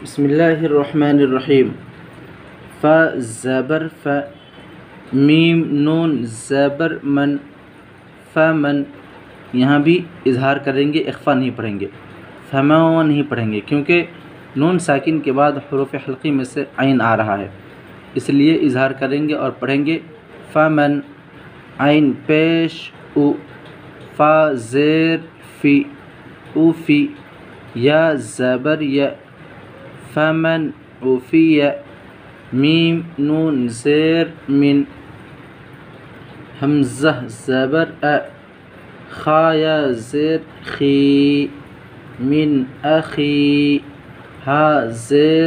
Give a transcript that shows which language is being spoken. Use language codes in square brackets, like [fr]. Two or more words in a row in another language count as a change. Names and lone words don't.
[ar] بسم اللہ الرحمن الرحیم۔ [ur] ف زبر ف، میم نون زبر من، فمن۔ یہاں بھی اظہار کریں گے، اخفا نہیں پڑھیں گے، فمن نہیں پڑھیں گے، کیونکہ نون ساکن کے بعد حروف حلقی میں سے عین آ رہا ہے، اس لیے اظہار کریں گے اور پڑھیں گے فمن، عین پیش او، فا زیر فی، او فی، یا زبر یا، [ar] فمن اوفی، [ur] میم نون زیر من، حمزہ زبر ا، خا یا زیر خی، [ar] من اخی، [ur] ہا زیر